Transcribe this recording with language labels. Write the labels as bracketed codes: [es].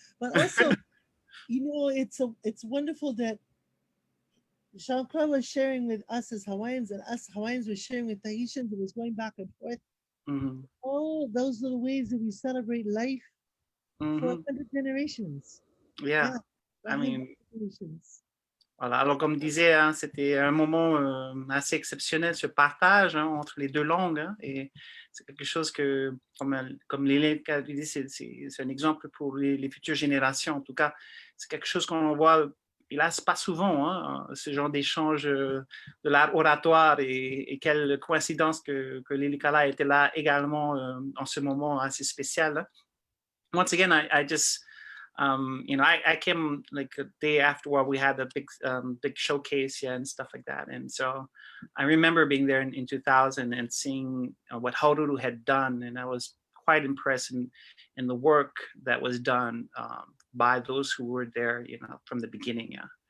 [en] But also, you know, it's wonderful that Jean-Claude was sharing with us as Hawaiians, and us Hawaiians were sharing with Tahitians. It was going back and forth. Oh, those little ways that we celebrate life for 100 generations. Yeah. I mean, voilà. [fr] Alors, comme disait, hein, c'était un moment assez exceptionnel, ce partage entre les deux langues. Hein, et c'est quelque chose que, comme Lilikalā dit, c'est un exemple pour les futures générations. En tout cas, c'est quelque chose qu'on voit, hélas, pas souvent, hein, ce genre d'échange de l'art oratoire. Et quelle coïncidence que Lilikalā était là également en ce moment assez spécial. [en] Hein. Once again, I just... you know, I came like a day after we had a big showcase, and stuff like that. And so I remember being there in 2000 and seeing what Haururu had done. And I was quite impressed in the work that was done by those who were there, you know, from the beginning. Yeah.